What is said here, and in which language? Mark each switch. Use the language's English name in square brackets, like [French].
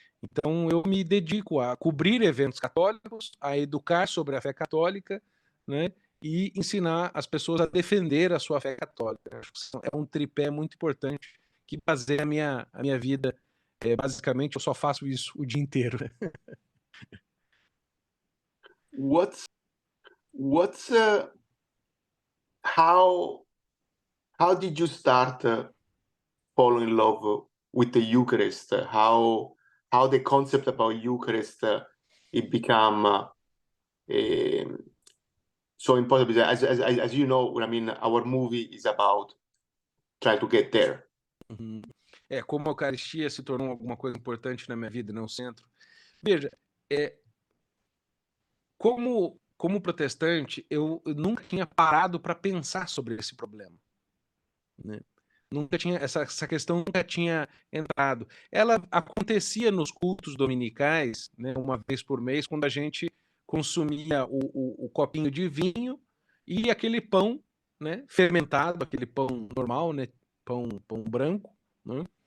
[Portuguese] Então, eu me dedico a cobrir eventos católicos, a educar sobre a fé católica, né, e ensinar as pessoas a defender a sua fé católica. Acho que é um tripé muito importante que baseia a minha vida. Basicamente, eu só faço isso o dia inteiro, né? [English] What's how did you start falling in love with the Eucharist? How the concept about Eucharist it become so important? Because as you know, I mean, our movie is about trying to get there. Uhum. [Portuguese] Como a Eucaristia se tornou alguma coisa importante na minha vida, não centro. Veja, como protestante, eu nunca tinha parado para pensar sobre esse problema, né? Nunca tinha essa questão nunca tinha entrado. Ela acontecia nos cultos dominicais, né, uma vez por mês, quando a gente consumia o copinho de vinho e aquele pão, né, fermentado, aquele pão normal, né, pão branco, né?